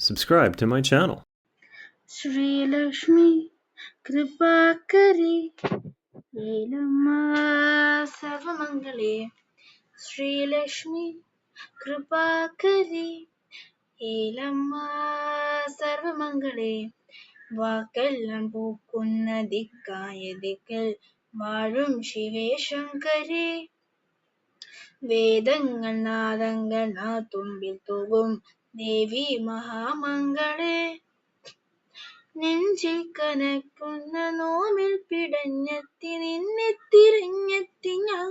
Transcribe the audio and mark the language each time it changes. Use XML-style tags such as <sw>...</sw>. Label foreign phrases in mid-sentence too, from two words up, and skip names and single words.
<en>subscribe to my channel.</en> <sa>Shri Lakshmi Kripakari Lelamma Sarvamangale. Shri Lakshmi Kripakari Lelamma Sarvamangale.</sa> <ml>വാക്കെല്ലാം പൂക്കുന്ന ദിക്കായ ദിക്കൽ വാഴും ശിവേ ശങ്കരി. വേദങ്ങൾ നാദങ്ങൾ തുമ്പിൽ തൂകും ദേവി മഹാമംഗളേ. നെഞ്ചിൽ കനക്കുന്ന നോവിൽ പിടഞ്ഞെത്തി നിന്നെ തിരഞ്ഞെത്തി ഞാൻ.</ml>